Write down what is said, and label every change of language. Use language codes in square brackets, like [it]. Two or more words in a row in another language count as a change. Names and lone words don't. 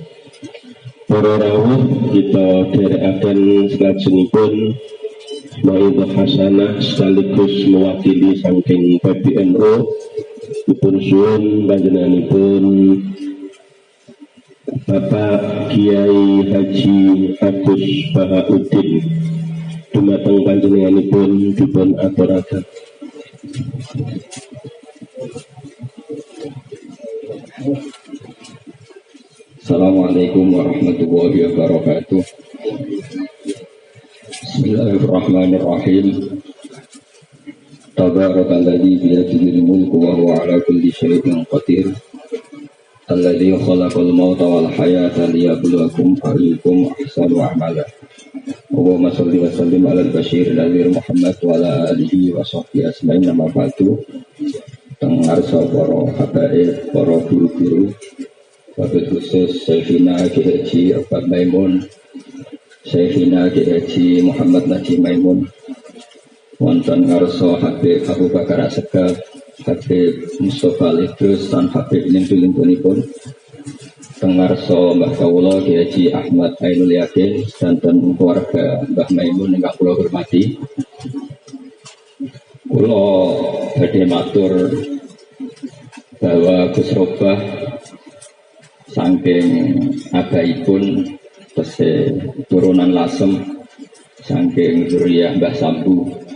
[jv] Para rawuh kita dherekaken salajengipun mauidhah hasanah [id] sekaligus mewakili [jv] saking PBNU dipun suwun panjenenganipun Bapak Kiai Haji Agus Bahauddin dumateng panjenenganipun dipun aturaken. [ar] السلام عليكم ورحمة الله وبركاته. Bismillahirrahmanirrahim. تبارك الذي بيده الملك وهو على كل شيء قدير. الذي خلق الموت والحياة ليبلوكم أيكم أحسن عملا. اللهم صل وسلم على البشير النذير محمد وعلى آله وصحبه أجمعين أما بعد. [jv] Tengarsa para habaib, para guru-guru, wabil khusus Syekhina Haji Abad Maimun, Syekhina Haji Muhammad Najib Maimun, wonten ngarsa Habib Abu Bakar Asegaf, Habib Mustafa Lidrus dan Habib Lingkunipun, tengarsa Mbah Kawula Haji Ahmad Ainul Yakin dan keluarga Mbah Maimun ingkang kula hormati. Kula badhe matur bahwa Gus Robah saking abaipun tesih turunan lasem saking zuriyah Mbah Sambu.